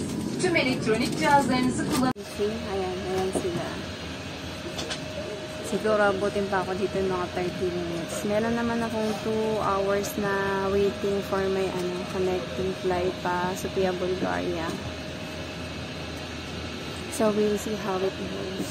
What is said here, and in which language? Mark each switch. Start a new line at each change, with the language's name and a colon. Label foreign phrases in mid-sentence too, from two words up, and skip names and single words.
Turkish: Tüm elektronik cihazlarınızı kullanın.
Filipino: Ayan sila. Siguro abutin pa ako dito mga 30 minutes. Meron naman akong 2 hours na
English: waiting for my connecting flight
Filipino: pa Sofia, Bulgaria.
English: So we'll see how it goes.